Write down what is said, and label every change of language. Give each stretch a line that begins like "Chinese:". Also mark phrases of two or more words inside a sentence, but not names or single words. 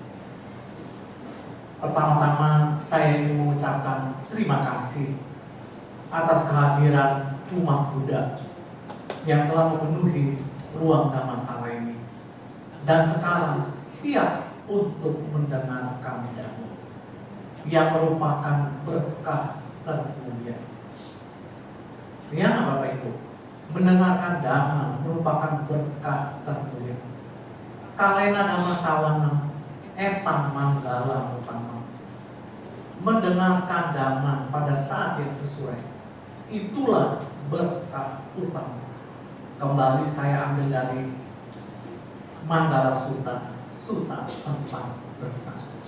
Indonesian: Pertama-tama saya ingin mengucapkan terima kasih atas kehadiran umat Buddha yang telah memenuhi ruang Dhammasala ini dan sekarang siap untuk mendengarkan Dhamma yang merupakan berkah termulia. Ya Bapak Ibu, mendengarkan Dhamma merupakan berkah termulia.
Pali: Kalena Dhamma sawana etam manggala utama.
Indonesian: Mendengarkan Dhamma pada saat yang sesuai, itulah berkah utama. Kembali saya ambil dari Manggala Sutta, Sutta tentang berkah.